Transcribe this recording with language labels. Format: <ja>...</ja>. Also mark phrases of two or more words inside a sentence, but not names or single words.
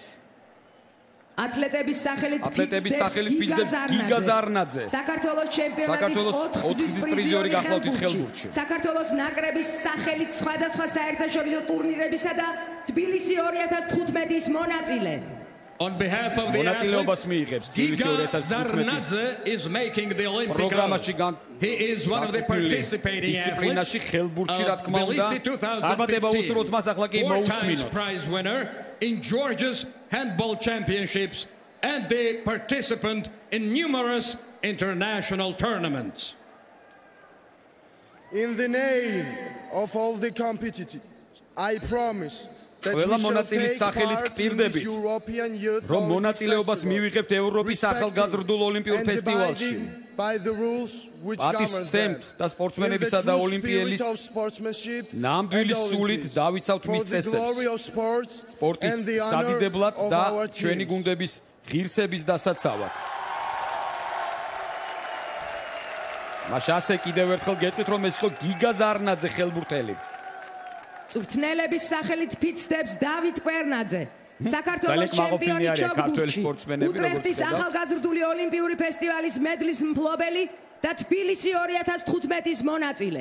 <ka>ათლეტების სახელით ფიცს გიგა ზარნაძე. საქართველოს ჩემპიონატის 4-გზის პრიზიორი გახლავთ ხელბურთში. საქართველოს ნაკრების სახელით სხვადასხვა საერთაშორისო ტურნირებისა და თბილისი 2015-ის მონაწილე.</ka> <en>On behalf of the</en> <ka>მონაწილეობას მიიღებს თბილისი 2015-ის პროგრამაში.</ka> <en>He is one of the participating athletes.</en> <ka>ხელბურთში რა თქმა უნდა. დაბადება უსურვოთ მას, ახლა კი მოусმინოთ.</ka> <en>Prize winner in Georgia's handball championships and the participant in numerous international tournaments. In the name of all the competitors, I promise that we</en> <ka>ყველა</ka> <en>shall</en> <ka>მონაწილის</ka> <en>take</en> <ka>სახელით</ka> <en>part in this</en> <ka>გპირდებით,</ka> <en>European Youth</en> <ka>რომ</ka> <en>Olympic</en> <ka>მონაწილეობას</ka> <en>Festival,</en> <ka>მივიღებთ ევროპის ახალგაზრდულ ოლიმპიურ</ka> <en>and</en> <ka>ფესტივალში.</ka> <en>abiding by the rules which</en> <ka>პატის</ka> <en>govern them.</en> <ka>სცემთ და სპორტსმენებისა</ka> <en>In</en> <ka>და</ka> <en>the true</en> <ka>ოლიმპიელის</ka> <en>spirit of sportsmanship</en> <ka>ნამდვილი</ka> <en>and</en> <ka>სულით</ka> <en>Olympics,</en> <ka>დავიცავთ</ka> <en>for</en> <ka>მის</ka> <en>the glory</en> <ka>წესებს.</ka> <en>of sports</en> <ka>სპორტის</ka> <en>and the honor</en> <ka>სადიდებლად</ka> <en>of</en> <ka>და</ka> <en>our</en> <ka>ჩვენი</ka> <en>teams.</en> <ka>გუნდების ღირსების დასაცავად. მაშინ ასე კიდევ ერთხელ გეტყვით, რომ ეს იყო გიგა ზარნაძე ხელბურთელი. მწვრთნელების სახელით ფიცდებს დავით კვერნაძე. საქართველოს ჩემპიონი ჩოგბურთში, უტრეხტის ახალგაზრდული ოლიმპიური ფესტივალის მედლის მფლობელი და თბილისი 2015-ის მონაწილე.</ka>